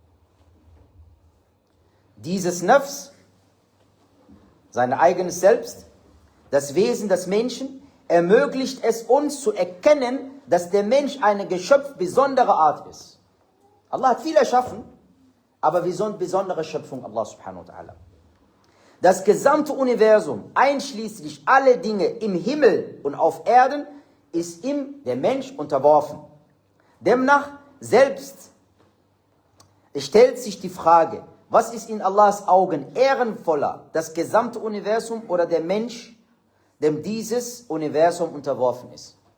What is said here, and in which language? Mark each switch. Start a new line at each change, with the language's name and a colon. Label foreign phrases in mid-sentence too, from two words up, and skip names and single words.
German: Dieses Nafs, sein eigenes Selbst, das Wesen des Menschen, ermöglicht es uns zu erkennen, dass der Mensch eine Geschöpf besonderer Art ist. Allah hat viel erschaffen, aber wir sind besondere Schöpfung,
Arabic: الله سبحانه وتعالى.
German: Das gesamte Universum, einschließlich alle Dinge im Himmel und auf Erden, ist ihm, der Mensch, unterworfen. Demnach selbst stellt sich die Frage, was ist in Allahs Augen ehrenvoller, das gesamte Universum oder der Mensch, dem dieses Universum unterworfen ist?